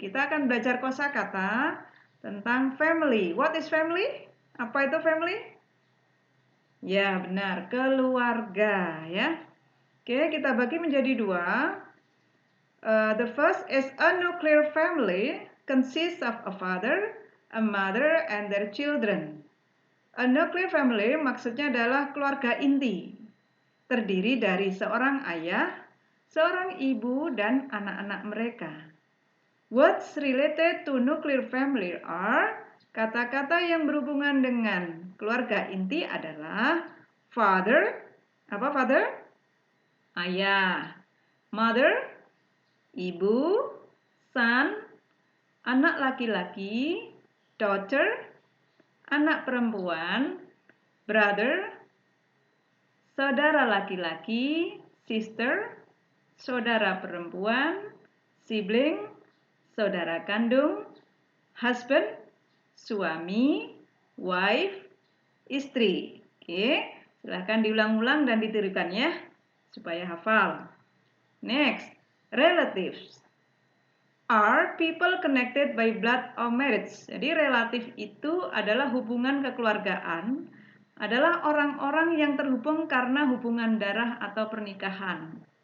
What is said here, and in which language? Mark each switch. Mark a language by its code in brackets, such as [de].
[id] Kita akan belajar kosakata tentang family. [en] What is family? [id] Apa itu family? Ya, benar, keluarga, ya. Oke, kita bagi menjadi 2. [en] The first is a nuclear family consists of a father, a mother, and their children. [id] A nuclear family maksudnya adalah keluarga inti. Terdiri dari seorang ayah, seorang ibu, dan anak-anak mereka. [en] Words related to nuclear family are, [id] kata-kata yang berhubungan dengan keluarga inti adalah father, apa father? Ayah. Mother, ibu. Son, anak laki-laki. Daughter, anak perempuan. Brother, saudara laki-laki. Sister, saudara perempuan. Sibling, saudara kandung. Husband, suami. Wife, istri. Oke, silahkan diulang-ulang dan ditirukan ya, supaya hafal. [en] Next, relatives are people connected by blood or marriage. [id] Jadi relatif itu adalah hubungan kekeluargaan, adalah orang-orang yang terhubung karena hubungan darah atau pernikahan.